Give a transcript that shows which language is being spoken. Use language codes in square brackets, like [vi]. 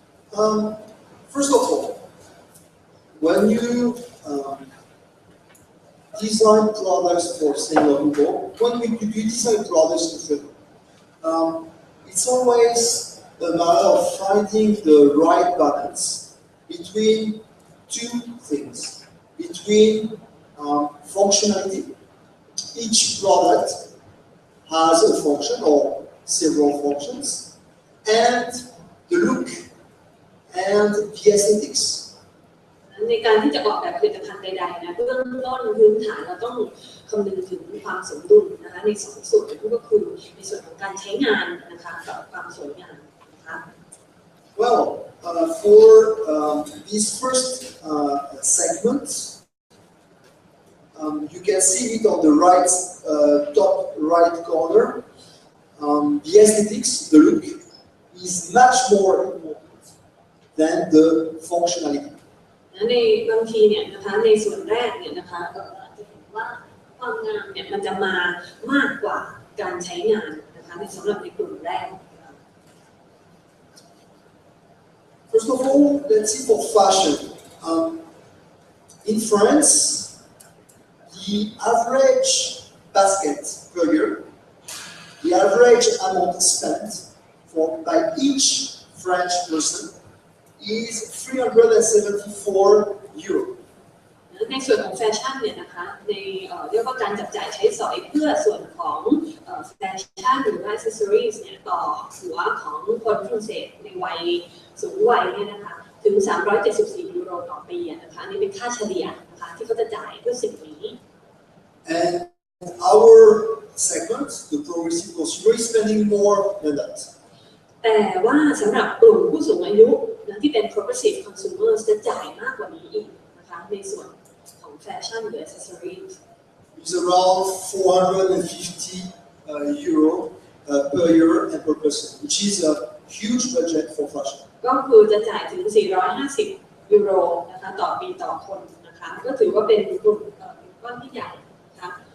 [en] First of all, when you design products for single people, when you design products for single, it's always a matter of finding the right balance between two things, between functionality. Each product has a function or several functions, and the look and the aesthetics. [th] ในการที่จะออกแบบผลิตภัณฑ์ใดๆนะเบื้องต้นพื้นฐานเราต้องคำนึงถึงความสมดุลนะคะในสองส่วนก็คือในส่วนของการใช้งานนะคะกับความสวยงามนะคะ [en] Well, for this first segment, you can see it on the right, top right corner. The aesthetics, the look, is much more important than the functionality. [th] ในบางทีเนี่ยนะคะในส่วนแรกเนี่ยนะคะเราจะเห็นว่าความงามเนี่ยมันจะมามากกว่าการใช้งานนะคะในสำหรับในกลุ่มแรก [en] First of all, let's see for fashion. In France, the average basket per year, the average amount spent by each French person is €374. [th] ในส่วนของแฟชั่นเนี่ยนะคะในเรียกว่าการจับจ่ายใช้สอยเพื่อส่วนของแฟชั่นหรือว่า accessories เนี่ยต่อหัวของคนฝรั่งเศสในวัยสูงวัยเนี่ยนะคะถึง€374ต่อปีนะคะอันนี้เป็นค่าเฉลี่ยนะคะที่เขาจะจ่ายเพื่อสิ่งนี้ [en] And our segment, the progressive consumer, is spending more than that. [th] แต่ว่าสำหรับกลุ่มผู้สูงอายุนะที่เป็น progressive consumers จะจ่ายมากกว่านี้อีกนะคะในส่วนของแฟชั่นหรือ accessories [en] It's around €450 per year and per person, which is a huge budget for fashion. [th] ก็คือจะจ่ายถึง€450นะคะต่อปีต่อคนนะคะก็ถือว่าเป็นกลุ่มก้อนที่ใหญ่นะคะ